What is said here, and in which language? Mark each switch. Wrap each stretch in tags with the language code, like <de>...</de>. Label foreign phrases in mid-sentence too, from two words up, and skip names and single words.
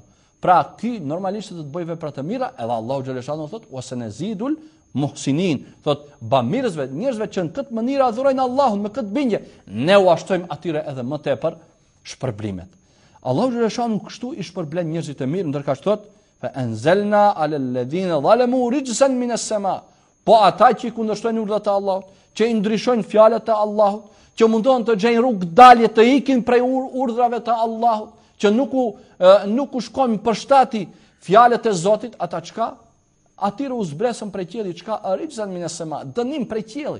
<sq>Pra ky normalisht do të bëj vepra të mira, edhe Allahu xhaleshanu thotë</sq> <ar>وسنزيد المحسنين,</ar> <sq>thotë bamirësve, njerëzve që në këtë mënyrë adhurojnë Allahun me këtë bindje, ne u ashtojmë atyre edhe më tepër shpërblimet. Allahu xhaleshanu kështu i shpërblen njerëzit e mirë, ndërkaq thotë</sq> <ar>فأنزلنا على الذين ظلموا رجزا من السماء.</ar> <sq>Po ata që i kundërshtojnë urdhat e Allahut, që i ndryshojnë fjalët e Allahut, që mundohen të gjejnë rrugë dalje, të ikin prej urdhrave të Allahut, që nuk u shkojnë përshtati fjalët e Zotit, ata çka? Atyre u zbresën prej qiellit, çka?</sq> <ar>رجزا من السماء,</ar> <sq>dënim prej qiellit.</sq>